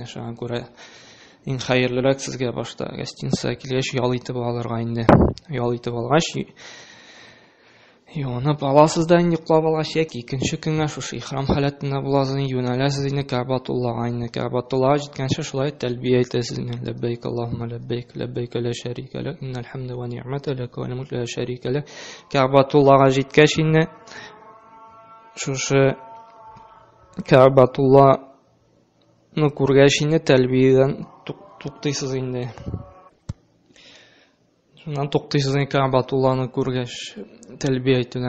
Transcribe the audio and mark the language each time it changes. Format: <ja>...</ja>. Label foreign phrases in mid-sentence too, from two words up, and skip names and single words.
<tt>Шуңа күрә иң хәерлерәк сезгә башта гостиницага килгәч ял итеп алырга инде. Ял итеп алгач Юынып аласыз да инде йоклап алгач, яки икенче көнгә шушы ихрам халәтендә буласыз, юнәләсез инде Кәгъбәтуллага инде. Кәгъбәтуллага җиткәнче шулай тәлбия әйтәсез инде.</tt> <ar>لبيك اللهم لبيك لبيك لا شريك لك إن الحمد والنعمة لك والملك لا شريك لك.</ar> <tt>Кәгъбәтуллага җиткәч инде шушы Кәгъбәтулланы күргәч инде тәлбиядән туктыйсыз инде. Шуннан туктыйсыз инде Кәгъбәтулланы күргәч тәлбия әйтүдән.</tt>